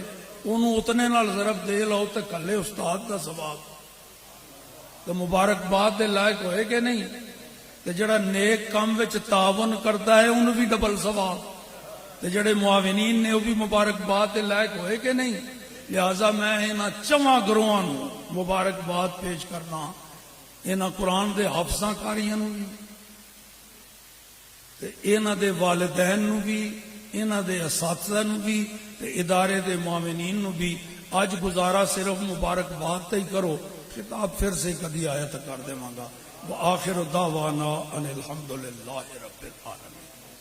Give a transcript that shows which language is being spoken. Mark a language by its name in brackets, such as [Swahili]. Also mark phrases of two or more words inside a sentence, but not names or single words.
[Punjabi] انہوں اتنے نال ضرب دے لو تو کلے استاد کا ثواب. تو مبارکباد دے لائق ہوئے کہ نہیں؟ تو جڑا نیک کام وچ تعاون کرتا ہے انہوں بھی ڈبل ثواب. تو جڑے معاونین نے وہ بھی مبارکباد دے لائق ہوئے کہ نہیں؟ لہذا میں انہاں چواں گروہاں نوں مبارکباد پیش کرنا. انہاں قرآن دے حافظاں کاریاں نوں بھی تے انہاں دے والدین نوں بھی انہاں دے اساتذہ نوں بھی تے ادارے دے معاونین نوں بھی. اج گزارا صرف مبارکباد تے ہی کرو. خطاب پھر سے کدی آیت کر دیواں گا. [Arabic] وآخر دعوانا ان الحمدللہ رب العالمین.